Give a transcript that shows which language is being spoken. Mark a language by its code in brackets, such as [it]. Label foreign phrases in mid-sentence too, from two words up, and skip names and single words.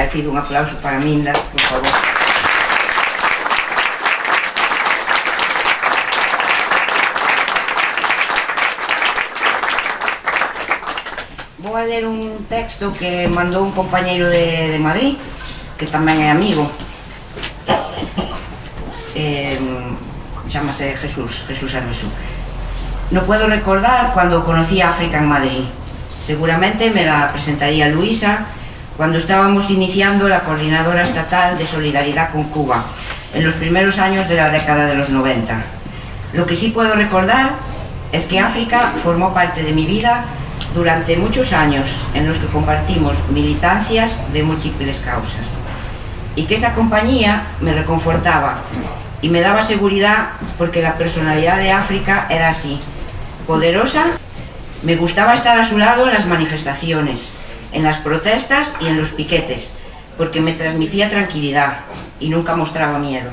[gl] Pido un aplauso para Minda, por favor. Vou a ler un texto que mandou un compañeiro de Madrid, que tamén é amigo. Chámase Jesús Armesú. [es] No puedo recordar cuando conocí a África en Madrid. Seguramente me la presentaría Luisa cuando estábamos iniciando la Coordinadora Estatal de Solidaridad con Cuba, en los primeros años de la década de los 90. Lo que sí puedo recordar es que África formó parte de mi vida durante muchos años en los que compartimos militancias de múltiples causas, y que esa compañía me reconfortaba y me daba seguridad, porque la personalidad de África era así, poderosa Me gustaba estar a su lado en las manifestaciones, en las protestas y en los piquetes, porque me transmitía tranquilidad y nunca mostraba miedo.